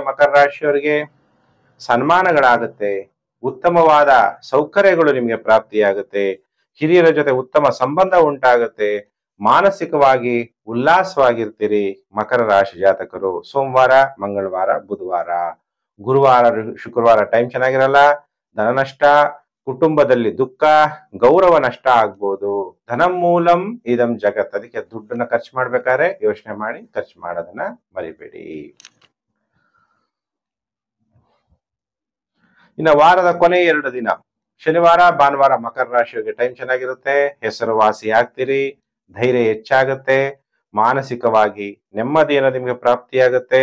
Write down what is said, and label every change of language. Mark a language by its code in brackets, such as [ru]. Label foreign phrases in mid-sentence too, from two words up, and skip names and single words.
[kn] ಮಕರ ರಾಶಿಯವರಿಗೆ ಸನ್ಮಾನಗಳಾಗುತ್ತೆ, ಉತ್ತಮವಾದ ಸೌಕರ್ಯಗಳು ನಿಮಗೆ ಪ್ರಾಪ್ತಿಯಾಗುತ್ತೆ, ಹಿರಿಯರ ಜೊತೆ ಉತ್ತಮ ಸಂಬಂಧ ಉಂಟಾಗುತ್ತೆ, ಮಾನಸಿಕವಾಗಿ ಉಲ್ಲಾಸವಾಗಿರ್ತೀರಿ ಮಕರ ರಾಶಿ ಜಾತಕರು. ಸೋಮವಾರ, ಮಂಗಳವಾರ, ಬುಧವಾರ. ಗುರುವಾರ, ಶುಕ್ರವಾರ ಟೈಮ್ ಚೆನ್ನಾಗಿರಲ್ಲ. ಧನ ನಷ್ಟ, ಕುಟುಂಬದಲ್ಲಿ ದುಃಖ, ಗೌರವ ನಷ್ಟ ಆಗ್ಬೋದು. [sa] ಧನಂ ಮೂಲಂ ಇದಂ ಜಗತ್. [kn] ಅದಕ್ಕೆ ದುಡ್ಡನ್ನ ಖರ್ಚು ಮಾಡ್ಬೇಕಾದ್ರೆ ಯೋಚನೆ ಮಾಡಿ ಖರ್ಚು ಮಾಡೋದನ್ನ ಮರಿಬೇಡಿ. ಇನ್ನು ವಾರದ ಕೊನೆ 2 ದಿನ ಶನಿವಾರ, ಭಾನುವಾರ ಮಕರ ರಾಶಿಯವರಿಗೆ ಟೈಮ್ ಚೆನ್ನಾಗಿರುತ್ತೆ. ಹೆಸರುವಾಸಿ ಆಗ್ತೀರಿ, ಧೈರ್ಯ ಹೆಚ್ಚಾಗುತ್ತೆ, ಮಾನಸಿಕವಾಗಿ ನೆಮ್ಮದಿಯನ್ನು ನಿಮಗೆ ಪ್ರಾಪ್ತಿಯಾಗುತ್ತೆ.